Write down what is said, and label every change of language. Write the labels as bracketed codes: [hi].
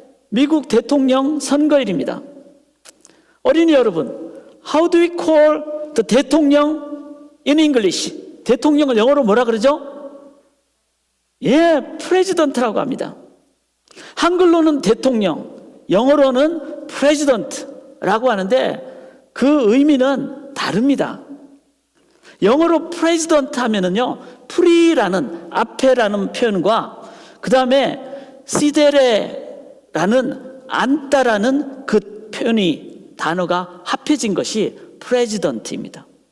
[ko] 미국 대통령 선거일입니다. 어린이 여러분, [en] how do we call the 대통령 in English? [ko] 대통령을 영어로 뭐라 그러죠? president라고 합니다. 한글로는 대통령, 영어로는 president라고 하는데 그 의미는 다릅니다. 영어로 president 하면은요, pre라는 앞에라는 표현과 그 다음에 시데레라는 앉다라는 그 단어가 합해진 것이 president입니다.